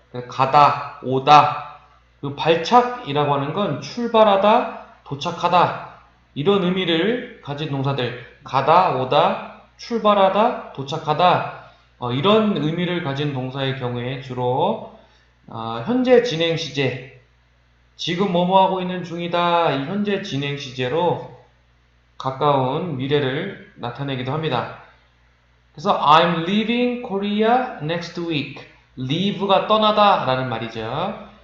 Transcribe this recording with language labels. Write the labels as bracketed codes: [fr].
[ko] 가다, 오다. 그 발착이라고 하는 건 출발하다, 도착하다 이런 의미를 가진 동사들 가다, 오다, 출발하다, 도착하다 이런 의미를 가진 동사의 경우에 주로 현재 진행 시제 지금 뭐뭐 하고 있는 중이다 이 현재 진행 시제로 가까운 미래를 나타내기도 합니다. [en] 그래서 I'm leaving Korea next week. [ko] leave가 떠나다 라는 말이죠.